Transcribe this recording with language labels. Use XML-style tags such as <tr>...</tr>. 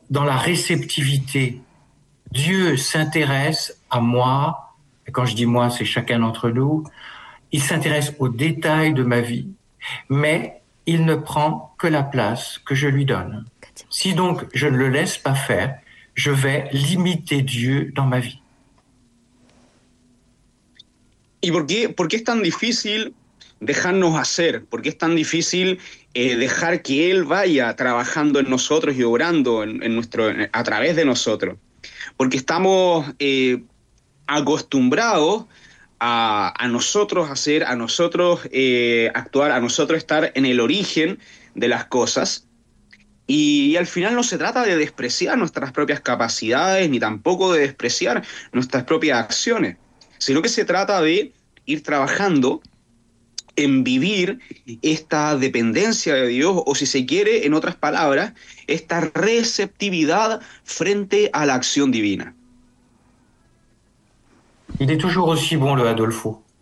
<fr>dans la réceptivité. Dieu s'intéresse à moi, et quand je dis moi, c'est chacun d'entre nous, il s'intéresse aux détails de ma vie, mais il ne prend que la place que je lui donne. Si donc je ne le laisse pas faire, je vais limiter Dieu dans ma vie.</fr> <es>¿Y por qué es tan difícil dejarnos hacer? ¿Por qué es tan difícil dejar que Él vaya trabajando en nosotros y obrando a través de nosotros? Porque estamos acostumbrados a nosotros hacer, a nosotros actuar, a nosotros estar en el origen de las cosas. Y al final no se trata de despreciar nuestras propias capacidades ni tampoco de despreciar nuestras propias acciones, sino que se trata de ir trabajando en vivir esta dependencia de Dios, o si se quiere, en otras palabras, esta receptividad frente a la acción divina.</es> <fr>Il est toujours aussi bon, le Adolfo.</fr>